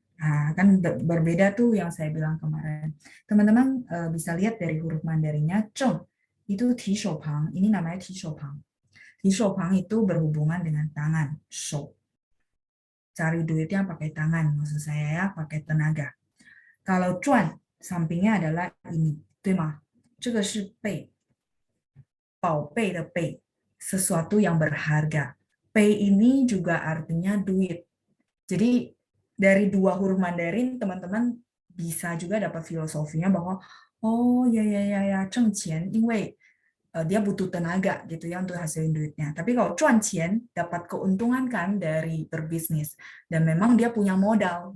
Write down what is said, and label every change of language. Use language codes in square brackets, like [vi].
[id] Nah, kan berbeda tuh yang saya bilang kemarin. Teman-teman bisa lihat dari huruf Mandarinnya, zheng itu ti shou pang, ini namanya ti shou pang. Ti shou pang itu berhubungan dengan tangan, shou. Cari duitnya pakai tangan, maksud saya ya, pakai tenaga. Kalau 赚 sampingnya adalah ini, 对吗？ [zh] 这个是贝，宝贝的贝, sesuatu yang berharga. [id] Pei ini juga artinya duit. Jadi dari dua huruf Mandarin teman-teman bisa juga dapat filosofinya bahwa oh ya ya ya ya 挣钱, 因为 dia butuh tenaga gitu ya untuk hasilin duitnya. Tapi kalau 赚钱 dapat keuntungan kan dari berbisnis dan memang dia punya modal.